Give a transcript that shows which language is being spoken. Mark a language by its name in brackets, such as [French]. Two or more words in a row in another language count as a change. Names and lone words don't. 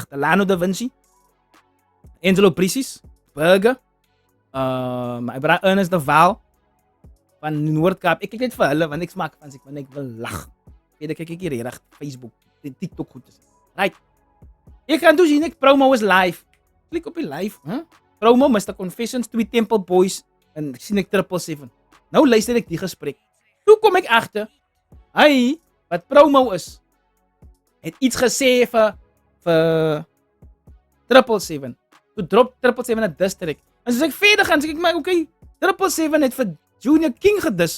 [Afrikaans] Delano Da Vinci, Angelo Precies, Burger, [English] my brother [Afrikaans] Ernest de Waal van Noord-Kaap. Ek kyk net vir hulle want ek smaak van ek want ek wil lag. Ek kyk ek hier reg Facebook, TikTok goed is. Right. Ek gaan dus hier promo is live. Klik op die live, hè? Promo Mr Confessions, 2 Temple Boys en ek sien ek 777. Nou luister ek die gesprek. Toe kom ek agter, hy wat promo is, het iets gesê vir 777. Toe drop 777 'n diss track. En soos ek verder gaan, sê ek maar okay, 777 het vir Junior King gedis.